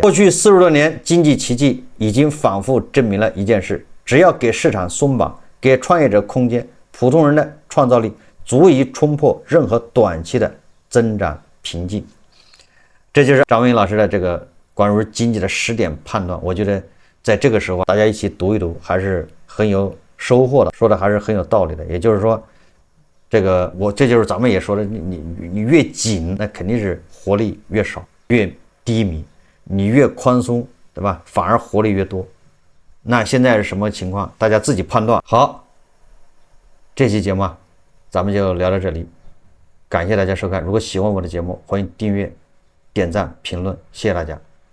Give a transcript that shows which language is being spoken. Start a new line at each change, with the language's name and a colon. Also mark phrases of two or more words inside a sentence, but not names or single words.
Chinese: 過去40多年經濟奇蹟已經反覆證明了一件事：只要給市場鬆綁，給創業者空間，普通人的創造力足以衝破任何短期的增長瓶頸。這就是張文英老師的這個關於經濟的10點判斷。我覺得在這個時候大家一起讀一讀，還是很有收穫的，說的還是很有道理的。也就是說，這就是咱們也說的，你越緊，那肯定是活力越少，越低迷；你越寬鬆，对吧？反而活力越多。那現在是什麼情況？大家自己判斷。好，這期節目咱們就聊到這裡，感謝大家收看。如果喜歡我的節目，歡迎訂閱、點讚、評論，謝謝大家。